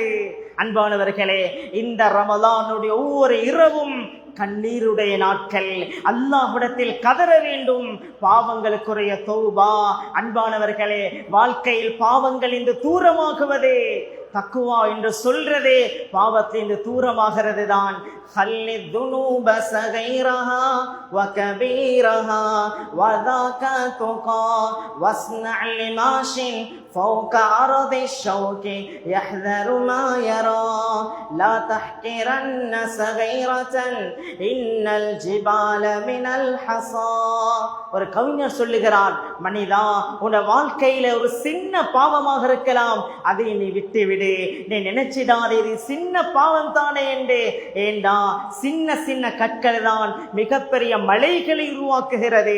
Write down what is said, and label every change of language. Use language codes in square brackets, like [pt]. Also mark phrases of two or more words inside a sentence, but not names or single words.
[ta] அன்பானவர்களே, இந்த ரமலானுடைய ஒவ்வொரு இரவும் கண்ணீருடைய நாட்கள். அல்லாஹ்விடத்தில் கதற வேண்டும், பாவங்களுக்குரிய தௌபா. அன்பானவர்களே, வாழ்க்கையில் பாவங்கள் இந்த தூரமாகுவது தக்குவா என்று சொல்றதே பாவத்திலிருந்து தூரமாகிறது தான். [ar] فوق عرض الشوك يحذر ما يرى لا تحقرن صغيرة إن الجبال من الحصى. [ta] ஒரு கவிஞர் சொல்லுகிறார், மனிதா, உன் வாழ்க்கையில ஒரு சின்ன பாவமாக இருக்கலாம், அதை நீ விட்டு விடு. நீ நினைச்சிடாதே இது சின்ன பாவம் தானே என்று. ஏண்டா சின்ன சின்ன கற்கள் தான் மிகப்பெரிய மலைகளை உருவாக்குகிறது.